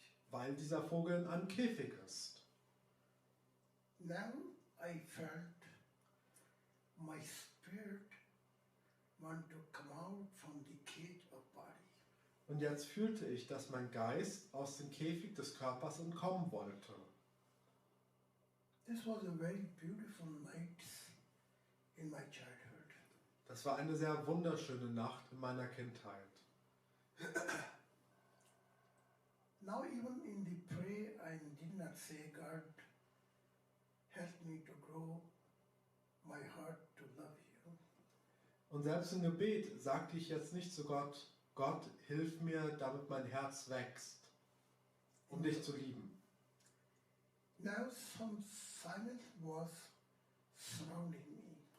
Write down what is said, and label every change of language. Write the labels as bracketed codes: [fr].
[de] weil dieser Vogel in einem Käfig ist. [en] Now I felt my spirit want to come out from the cage of body. [de] Und jetzt fühlte ich, dass mein Geist aus dem Käfig des Körpers entkommen wollte. [en] This was a very beautiful night in my childhood. [de] Das war eine sehr wunderschöne Nacht in meiner Kindheit. [en] Now even in the prayer I did not say, God, help me to grow my heart to love you. [de] Und selbst im Gebet sagte ich jetzt nicht zu Gott, Gott, hilf mir, damit mein Herz wächst, um dich zu lieben. [en] Now some silence was surrounding me,